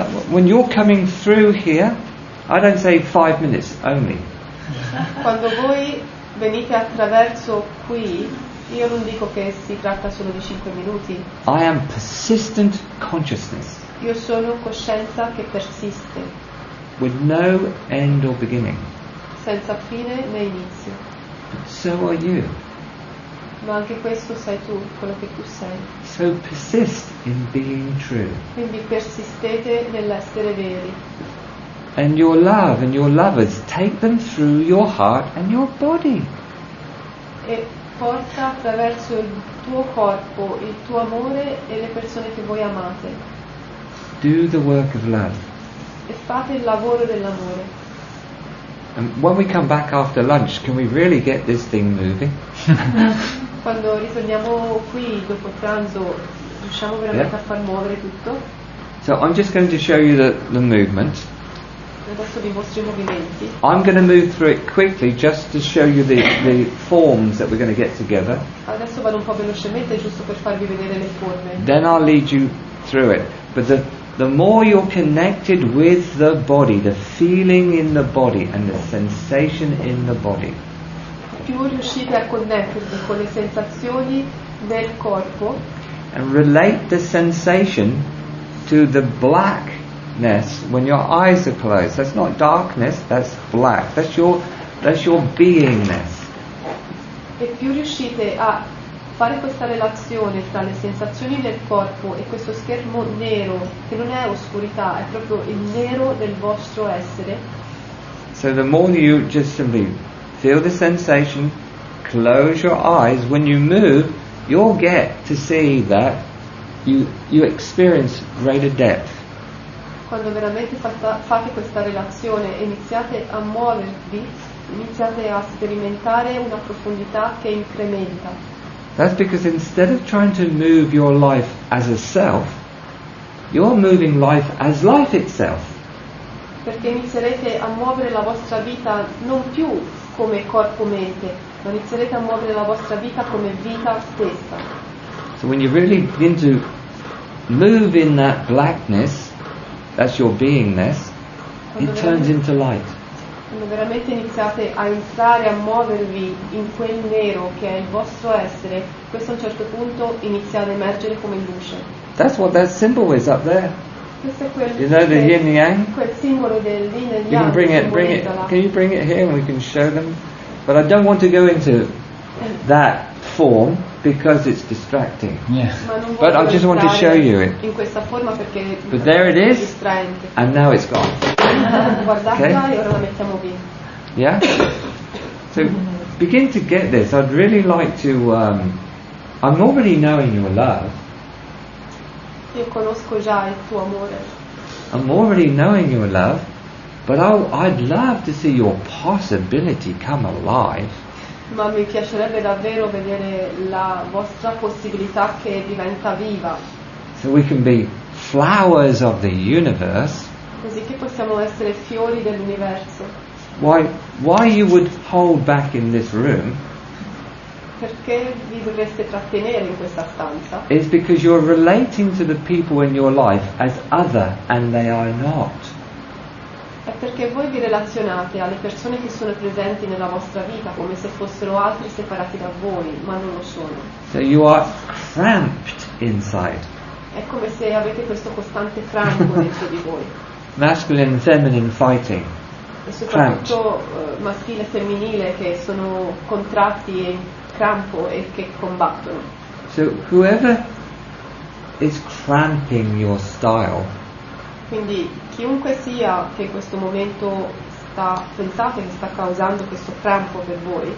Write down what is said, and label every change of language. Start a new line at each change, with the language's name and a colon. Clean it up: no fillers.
English: When you're coming through here, I don't say 5 minutes only.
Italian: Quando voi venite attraverso qui, io non dico che si tratta solo di 5 minuti.
English: I am persistent consciousness
Italian: Io sono coscienza che persiste,
English: with no end or beginning.
Italian: senza fine né inizio.
English: But so are you.
Italian: Ma anche questo sei tu, quello che tu sei.
English: So persist in being true.
Italian: Quindi persistete nell'essere veri.
English: And your love and your lovers, take them through your heart and your body.
Italian: E porta attraverso il tuo corpo, il tuo amore e le persone che voi amate.
English: Do the work of love.
Italian: E fate il lavoro dell'amore.
English: And when we come back after lunch, can we really get this thing moving?
Italian: Quando ritorniamo qui dopo pranzo, riusciamo veramente
English: Yeah.
Italian: a far muovere tutto.
English: So I'm just going to show you the movement.
Italian: Adesso vi mostro i movimenti.
English: I'm going to move through it quickly just to show you the forms that we're going to get together.
Italian: Adesso vado un po' velocemente giusto per farvi vedere le forme.
English: Then I'll lead you through it. But the more you're connected with the body, the feeling in the body and the sensation in the body,
Italian: Più riuscite a connettervi con le sensazioni del corpo
English: and relate the sensation to the blackness when your eyes are closed. That's not darkness, that's black. That's your beingness.
Italian: e più riuscite a fare questa relazione tra le sensazioni del corpo e questo schermo nero, che non è oscurità, è proprio il nero del vostro essere.
English: So the more you just simply feel the sensation, close your eyes, when you move, you'll get to see that you experience greater depth.
Italian: Quando veramente fate questa relazione e iniziate a muovervi, iniziate a sperimentare una profondità che incrementa.
English: That's because instead of trying to move your life as a self, you're moving life as life itself.
Italian: Perché inizierete a muovere la vostra vita non più come corpo-mente, ma inizierete a muovere la vostra vita come vita stessa.
English: So when you really begin to move in that blackness, that's your beingness, it turns into light.
Italian: Quando veramente iniziate a entrare, a muovervi in quel nero che è il vostro essere, questo a un certo punto inizia ad emergere come luce.
English: That's what that symbol is up there.
Italian: Questo è quel,
English: You know the yin and yang?
Italian: quel simbolo del yin e
English: You can
Italian: yang
English: bring
Italian: che
English: it.
Italian: simboleggia la-
English: Can you bring it here and we can show them? But I don't want to go into that form because it's distracting. Yeah.
Italian: Ma non
English: But I
Italian: voglio
English: just want to
Italian: entrare
English: show you it.
Italian: in questa forma perché
English: But there it
Italian: è
English: is,
Italian: distraente.
English: and now it's gone.
Italian: Guardatela
English: Okay.
Italian: e ora la mettiamo via.
English: Yeah? So begin to get this. I'd really like to. I'm already knowing your love.
Italian: Io conosco già il tuo amore,
English: I'm already knowing your love, but I'd love to see your possibility come alive.
Italian: ma mi piacerebbe davvero vedere la vostra possibilità che diventa viva,
English: So we can be flowers of the universe
Italian: così che possiamo essere fiori dell'universo.
English: Why you would hold back in this room
Italian: Perché vi dovreste trattenere in questa stanza?
English: is because you're relating to the people in your life as other and they are not.
Italian: È perché voi vi relazionate alle persone che sono presenti nella vostra vita come se fossero altri separati da voi, ma non lo sono.
English: So you are cramped inside.
Italian: È come se avete questo costante crampo dentro di voi.
English: Masculine and feminine fighting.
Italian: E soprattutto maschile e femminile che sono contratti e in crampo e che combattono.
English: So whoever is cramping your style
Italian: Quindi chiunque sia che in questo momento pensate che sta causando questo crampo per voi,